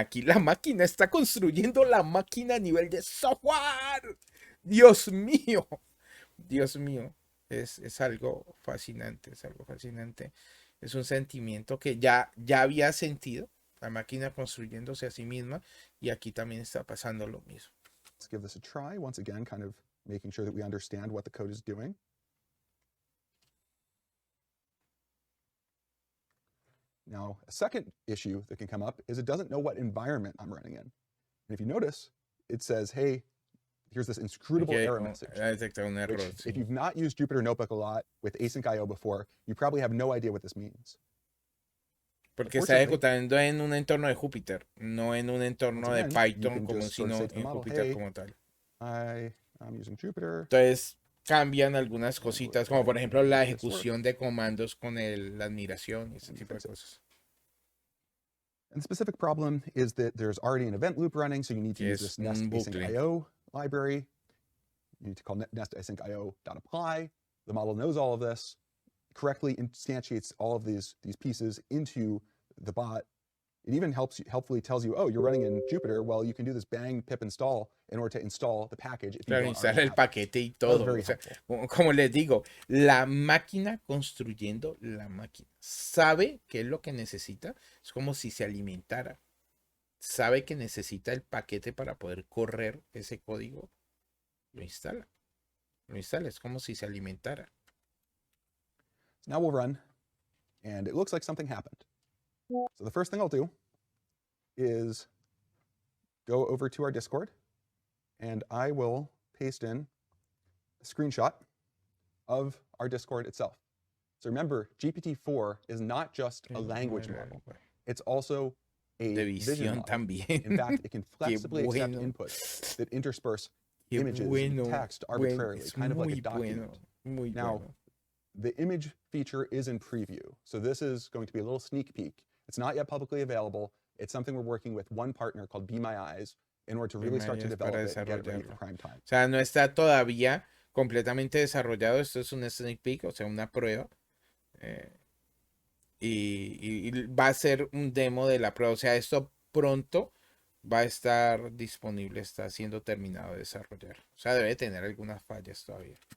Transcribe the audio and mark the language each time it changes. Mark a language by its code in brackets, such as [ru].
[es] Aquí la máquina está construyendo la máquina a nivel de software. Dios mío. Dios mío. Es algo fascinante, es algo fascinante. Es un sentimiento que ya había sentido, la máquina construyéndose a sí misma, y aquí también está pasando lo mismo. [en] Let's give this a try, once again, kind of making sure that we understand what the code is doing. Now, a second issue that can come up is it doesn't know what environment I'm running in. And if you notice, it says, hey, here's this inscrutable error message. Which, if you've not used Jupyter Notebook a lot with async.io before, you probably have no idea what this means. [es] Porque está ejecutando en un entorno de Jupyter, no en un entorno de Python, como sino en Jupyter como tal. [en] I'm using Jupyter. [es] Entonces cambian algunas cositas, como por ejemplo la ejecución de comandos con la admiración y ese tipo de cosas. [en] And the specific problem is that there's already an event loop running, so you need to use this nest async.io library. You need to call nest async.io.apply. The model knows all of this, correctly instantiates all of these pieces into the bot. It even helpfully tells you, oh, you're running in Jupyter. Well, you can do this bang pip install in order to install the package. If [es] claro, instala el paquete y todo. O sea, como les digo, la máquina construyendo la máquina. Sabe qué es lo que necesita. Es como si se alimentara. Sabe que necesita el paquete para poder correr ese código. Lo instala. Lo instala. Es como si se alimentara. [en] So now we'll run. And it looks like something happened. So the first thing I'll do is go over to our Discord, and I will paste in a screenshot of our Discord itself. So remember, GPT-4 is not just a language model. It's also a vision model. [es] También. [en] In fact, it can flexibly accept inputs that intersperse images and text arbitrarily, kind of like a document. Now, the image feature is in preview. So this is going to be a little sneak peek. It's not yet publicly available. It's something we're working with one partner called Be My Eyes in order to really start to develop it and get it ready for prime time. [es] O sea, no está todavía completamente desarrollado. Esto es un sneak peek, o sea, una prueba. Y va a ser un demo de la prueba. O sea, esto pronto va a estar disponible, está siendo terminado de desarrollar. O sea, debe tener algunas fallas todavía.